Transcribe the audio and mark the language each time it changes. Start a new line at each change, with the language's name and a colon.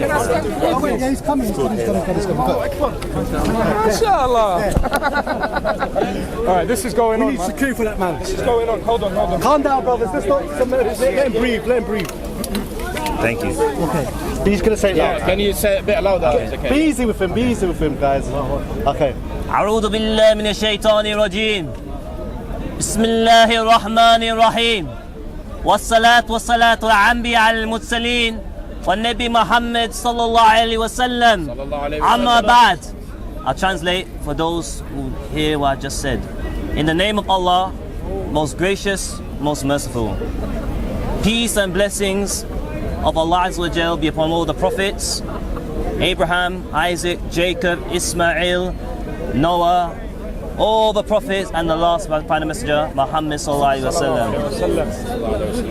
English: Yeah, he's coming. He's coming.
Arabic: MashaAllah.
English: All right, this is going on, man. Security for that man. This is going on. Hold on. Calm down, brothers. Let's not... Let him breathe. Let him breathe. Thank you. Okay. He's going to say it loud. Can you say it a bit louder? Okay. Be easy with him. Be easy with him, guys. Okay.
Arabic: أعوذ بالله من الشيطان الرجيم. بسم الله الرحمن الرحيم. والصلاة والصلاة على الأنبياء المرسلين والنبي محمد صلى الله عليه وسلم. أما بعد.
English: I'll translate for those who hear what I just said. In the name of Allah, most gracious, most merciful. Peace and blessings of Allah Azza wa Jal be upon all the prophets, Abraham, Isaac, Jacob, Ismail, Noah, all the prophets, and the last by the messenger, Muhammad sallallahu alaihi wasallam.